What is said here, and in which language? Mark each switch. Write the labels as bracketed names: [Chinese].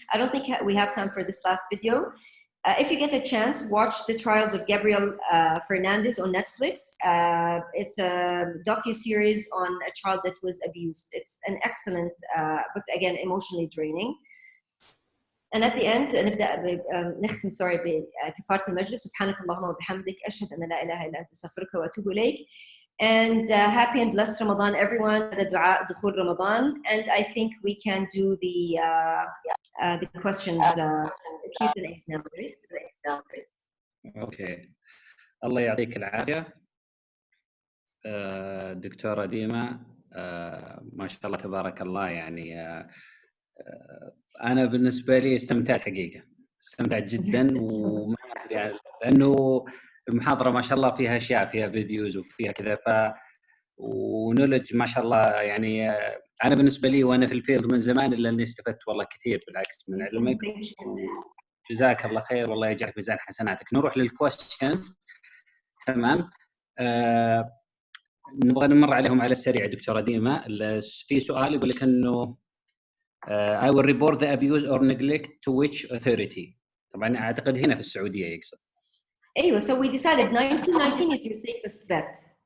[English] I don't think we have time for this last video. If you get a chance, watch The Trials of Gabriel Fernandez on Netflix. It's a docu-series on a child that was abused. It's an excellent, but again, emotionally draining. And at the end [Arabic] نبدأ نختم بكفارة المجلس. سبحانك اللهم وبحمدك أشهد أن لا إله إلا أنت أستغفرك وأتوب إليك. [English] And happy and blessed Ramadan, everyone. The dua دخول Ramadan. And I think we can do the questions, Q&As now, right? Okay. [Arabic] الله يعطيك العافية دكتورة ديما. ما شاء الله تبارك الله. يعني أنا بالنسبة لي استمتعت حقيقة، استمتعت جدا. وما أدري لأنه المحاضرة ما شاء الله فيها أشياء، فيها فيديوز وفيها كذا، ونولج ما شاء الله. يعني أنا بالنسبة لي وأنا في الفيلد من زمان إلا أني استفدت والله كثير بالعكس من علمك. جزاك الله خير والله يجعل في ميزان حسناتك. نروح للكويستشنز. تمام. نبغى نمر عليهم على السريع دكتورة ديما. في سؤال يقول لك إنه [English] I will report the abuse or neglect to which authority. [Arabic] طبعا أعتقد هنا في السعودية يقصد. أيوة. [English] So we decided 1919 is your safest bet.